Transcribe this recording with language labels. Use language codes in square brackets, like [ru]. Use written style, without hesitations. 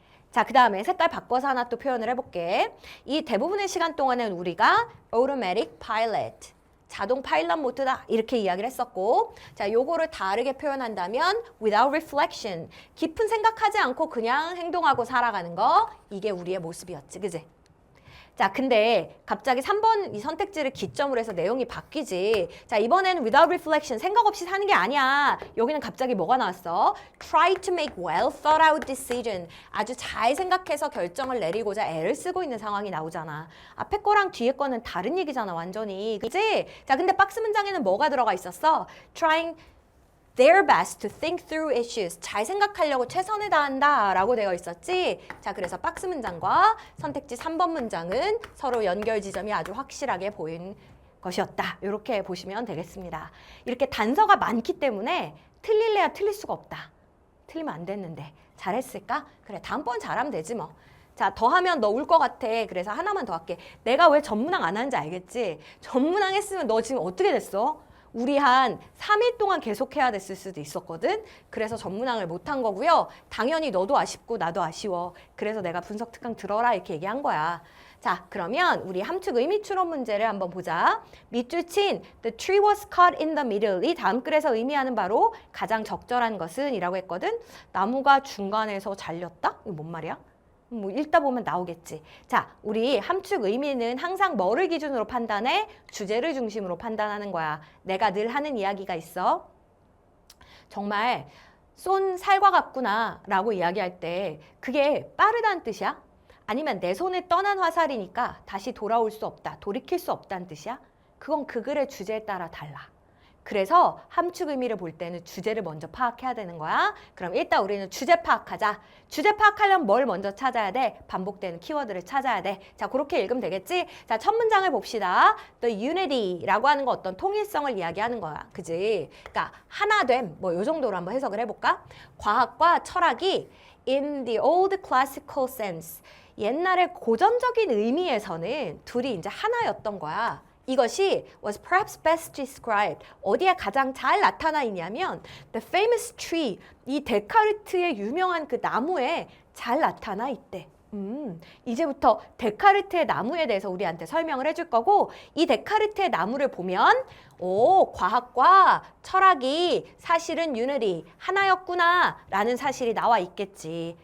[ko] 자, 그 다음에 색깔 바꿔서 하나 또 표현을 해볼게. 이 대부분의 시간 동안은 우리가 [en] automatic pilot, [ko] 자동 파일럿 모드다 이렇게 이야기를 했었고 자, 요거를 다르게 표현한다면 [en] without reflection, [ko] 깊은 생각하지 않고 그냥 행동하고 살아가는 거 이게 우리의 모습이었지. 그지? 자, 근데 갑자기 3번 이 선택지를 기점으로 해서 내용이 바뀌지. 자, 이번에는 [en] without reflection, [ko] 생각 없이 사는 게 아니야. 여기는 갑자기 뭐가 나왔어? [en] Try to make well thought out decision. [ko] 아주 잘 생각해서 결정을 내리고자 애를 쓰고 있는 상황이 나오잖아. 앞에 거랑 뒤에 거는 다른 얘기잖아, 완전히. 그치? 자, 근데 박스 문장에는 뭐가 들어가 있었어? [en] Trying their best to think through issues. [ko] 잘 생각하려고 최선을 다한다 라고 되어 있었지. 자, 그래서 박스 문장과 선택지 3번 문장은 서로 연결 지점이 아주 확실하게 보인 것이었다. 이렇게 보시면 되겠습니다. 이렇게 단서가 많기 때문에 틀릴래야 틀릴 수가 없다. 틀리면 안 됐는데 잘했을까? 그래, 다음번 잘하면 되지 뭐. 자, 더 하면 너 울 것 같아. 그래서 하나만 더 할게. 내가 왜 전문항 안 하는지 알겠지? 전문항 했으면 너 지금 어떻게 됐어? 우리 한 3일 동안 계속 해야 됐을 수도 있었거든. 그래서 전문항을 못한 거고요. 당연히 너도 아쉽고 나도 아쉬워. 그래서 내가 분석 특강 들어라 이렇게 얘기한 거야. 자, 그러면 우리 함축 의미 추론 문제를 한번 보자. 밑줄 친 [en] The tree was caught in the middle. [ko] 이 다음 글에서 의미하는 바로 가장 적절한 것은 이라고 했거든. 나무가 중간에서 잘렸다? 이거 뭔 말이야? 뭐 읽다 보면 나오겠지. 자, 우리 함축 의미는 항상 뭐를 기준으로 판단해? 주제를 중심으로 판단하는 거야. 내가 늘 하는 이야기가 있어. 정말 쏜 살과 같구나 라고 이야기할 때 그게 빠르다는 뜻이야? 아니면 내 손에 떠난 화살이니까 다시 돌아올 수 없다, 돌이킬 수 없다는 뜻이야? 그건 그 글의 주제에 따라 달라. 그래서 함축 의미를 볼 때는 주제를 먼저 파악해야 되는 거야. 그럼 일단 우리는 주제 파악하자. 주제 파악하려면 뭘 먼저 찾아야 돼? 반복되는 키워드를 찾아야 돼. 자, 그렇게 읽으면 되겠지? 자, 첫 문장을 봅시다. The unity라고 하는 거 어떤 통일성을 이야기하는 거야. 그지? 그러니까 하나됨, 뭐 요 정도로 한번 해석을 해볼까? 과학과 철학이 [en] in the old classical sense, [ko] 옛날의 고전적인 의미에서는 둘이 이제 하나였던 거야. 이것이 [en] was perhaps best described. [ko] 어디에 가장 잘 나타나 있냐면 [en] the famous tree, [ko] 이 데카르트의 유명한 그 나무에 잘 나타나 있대. 이제부터 데카르트의 나무에 대해서 우리한테 설명을 해줄 거고, 이 데카르트의 나무를 보면 과학과 철학이 사실은 unity, 하나였구나 라는 사실이 나와 있겠지.